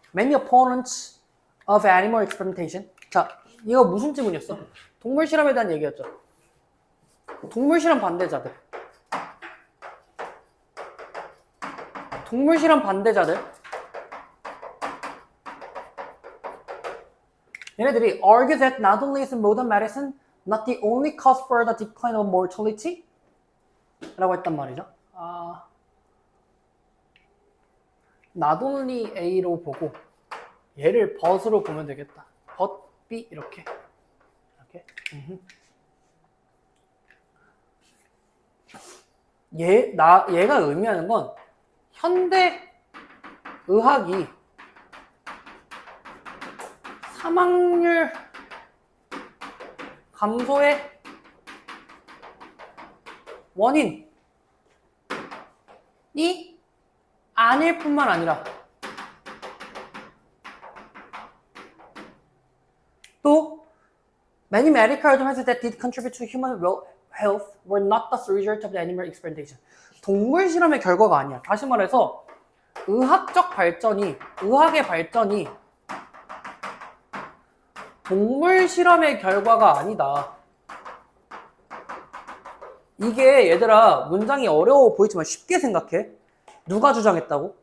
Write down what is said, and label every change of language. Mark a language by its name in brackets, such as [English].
[English] Many opponents of animal experimentation. [Korean] 자, 이거 무슨 지문이었어? 동물 실험에 대한 얘기였죠. 동물 실험 반대자들. 동물 실험 반대자들. 얘네들이 [English] argue that not only is modern medicine not the only cause for the decline of mortality [Korean] 라고 했단 말이죠. [English] not only A [Korean] 로 보고 얘를 but으로 보면 되겠다. [English] but B [Korean] 이렇게. 얘가 의미하는 건 현대 의학이 사망률 감소의 원인이 아닐 뿐만 아니라 또 [English] many medical advances that did contribute to human health were not the result of the animal experimentation. [Korean] 동물 실험의 결과가 아니야. 다시 말해서 의학의 발전이 동물 실험의 결과가 아니다. 이게 얘들아 문장이 어려워 보이지만 쉽게 생각해. 누가 주장했다고?